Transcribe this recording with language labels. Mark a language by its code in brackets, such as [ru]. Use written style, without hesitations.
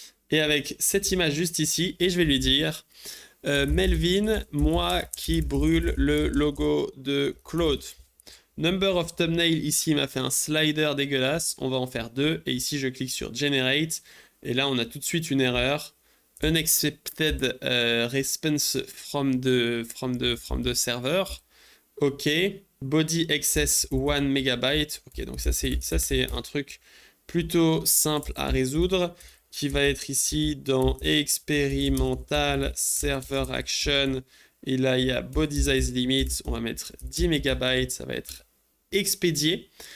[fr] Et avec cette image juste ici, et je vais lui dire... Melvin, moi qui brûle le logo de Claude. [en] Number of thumbnail, [fr] ici, il m'a fait un slider dégueulasse. On va en faire 2. Et ici, je clique sur Generate. Et là, on a tout de suite une erreur. [en] Unaccepted response from the server. OK. Body excess 1 megabyte. [fr] OK, donc ça, c'est un truc plutôt simple à résoudre, qui va être ici dans expérimental server action, et là il y a body size limit, on va mettre 10 MB, ça va être expédié.